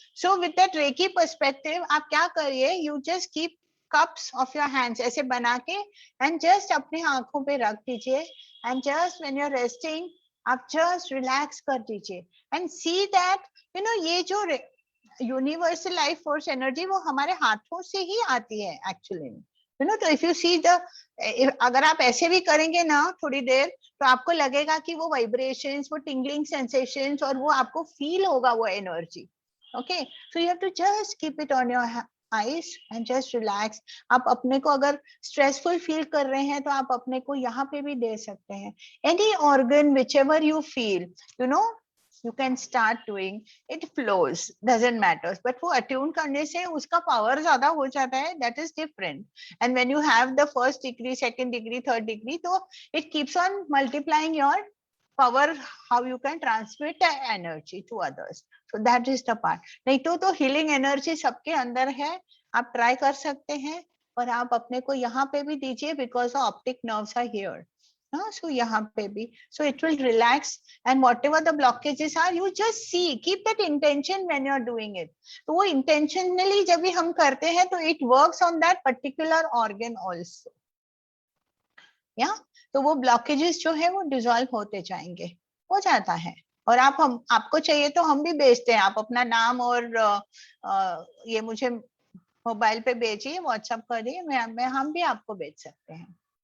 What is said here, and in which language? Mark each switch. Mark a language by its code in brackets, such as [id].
[en] So with that Reiki perspective, [hi] आप क्या करिए, [en] you just keep cups of your hands [hi] ऐसे बना के [en] and just [hi] अपने आंखों पे रख दीजिए, [en] and just when you're resting, आप just relax [hi] कर दीजिए [en] and see that you know [hi] ये जो [en] universal life force energy [hi] वो हमारे हाथों से ही आती है [en] actually. [hi] You know, तो [en] if you see the, [hi] अगर आप ऐसे भी करेंगे ना थोड़ी देर, तो आपको लगेगा कि वो वाइब्रेशंस, वो टिंगलिंग सेंसेशंस, और वो आपको फील होगा वो energy. [en] Okay, so you have to just keep it on your eyes and just relax. [hi] आप अपने को अगर स्ट्रेसफुल फील कर रहे हैं तो आप अपने को यहाँ पे भी दे सकते हैं। [en] any organ whichever you feel, you know, you can start doing it, flows, doesn't matter, but [hi] वो attune करने से उसका power ज़्यादा हो जाता है, [en] that is different. And when you have the first degree, second degree, third degree, तो it keeps on multiplying your power, how you can transmit the energy to others. So that is the part. [hi] नहीं तो healing energy सबके अंदर है, आप try कर सकते हैं, और आप अपने को यहाँ पे भी दीजिए [en] because the optic nerves are here. So [hi] यहाँ पे भी, [en] so it will relax, and whatever the blockages are, you just see, keep that intention when you are doing it. [hi] तो वो intentionally जब भी हम करते हैं तो [en] it works on that particular organ also. [hi] Yeah, तो वो blockages जो है वो dissolve होते जाएंगे, हो जाता है। और आपको चाहिए तो हम भी भेजते हैं, आप अपना नाम और ये मुझे मोबाइल पे भेजिए, व्हाट्सएप करिए, हम भी आपको भेज सकते हैं।